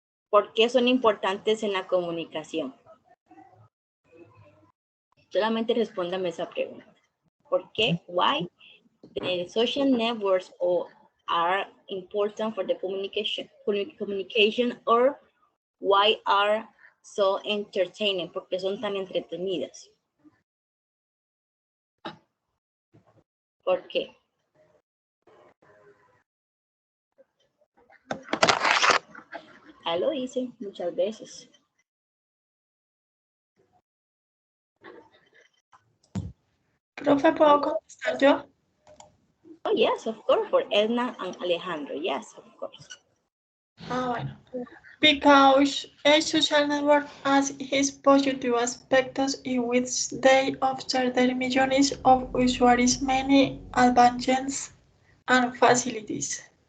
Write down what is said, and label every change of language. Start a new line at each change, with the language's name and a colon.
Spanish: ¿Por qué son importantes en la comunicación? Solamente respóndame esa pregunta. ¿Por qué?
English: Why? The social networks are important for the communication, or why are so entertaining?
Spanish: Porque son tan entretenidas. ¿Por qué? Ya lo hice muchas veces. Profe, ¿puedo contestar yo?
English: Oh, yes, of course, for Edna and Alejandro. Yes, of course.
Spanish: Ah, bueno.
English: Because a social network has its positive aspects in which they offer their millions of users many advantages and facilities.